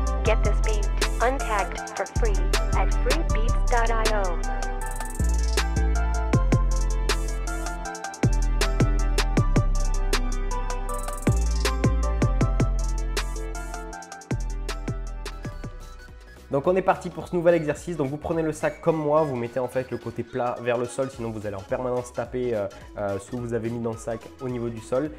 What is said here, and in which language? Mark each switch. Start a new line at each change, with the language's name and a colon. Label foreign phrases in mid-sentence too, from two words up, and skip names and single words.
English: Get this beat untagged for free at freebeats.io.
French: Donc on est parti pour ce nouvel exercice. Donc vous prenez le sac comme moi, vous mettez en fait le côté plat vers le sol, sinon vous allez en permanence taper ce que vous avez mis dans le sac au niveau du sol.